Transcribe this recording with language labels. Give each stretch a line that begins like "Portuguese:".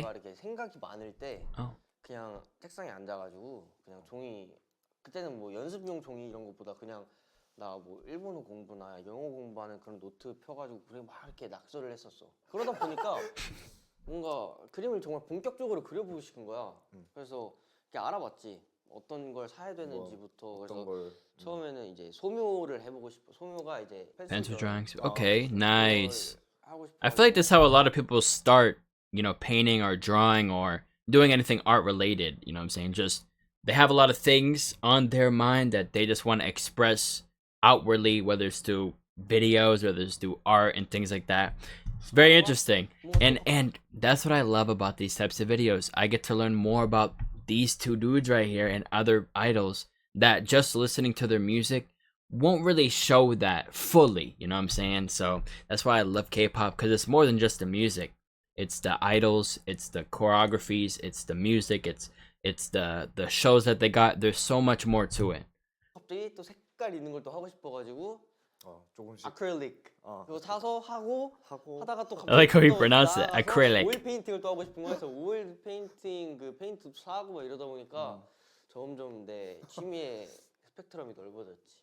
Korean: 뭔가 이렇게 생각이 많을 때 그냥 책상에 앉아가지고 그냥 종이 그때는 뭐 연습용 종이 이런 것보다 그냥 나 뭐 일본어 공부나 영어 공부하는 그런 노트 펴가지고 그래 막 이렇게 낙서를 했었어. 그러다 보니까 뭔가 그림을 정말 본격적으로 그려보고 싶은 거야. 그래서 이렇게 알아봤지. 어떤 걸 사야 되는지부터. 그래서 처음에는 이제 소묘를 해보고 싶어. 소묘가 이제
English: Pencil drawings. Okay, nice. I feel like that's how a lot of people start, you know, painting or drawing or doing anything art related, you know what I'm saying? Just they have a lot of things on their mind that they just want to express outwardly, whether it's through videos, whether it's through art and things like that. It's very interesting. And that's what I love about these types of videos. I get to learn more about these two dudes right here and other idols that just listening to their music won't really show that fully, you know what I'm saying? So that's why I love K-pop, because it's more than just the music. It's the idols, it's the choreographies, it's the music, it's the shows that they got. There's so much more to it.
Korean: 갑자기 또 색깔 있는 걸 또 하고 싶어가지고 조금씩 아크릴릭 그거 사서 하고 하다가 또
English: I like how he
Korean: 또
English: pronounced it.
Korean: 나가서
English: Acrylic.
Korean: 오일 페인팅을 또 하고 싶은 거여서 오일 페인팅 그 페인트도 사고 막 이러다 보니까 점점 내 취미의 스펙트럼이 넓어졌지.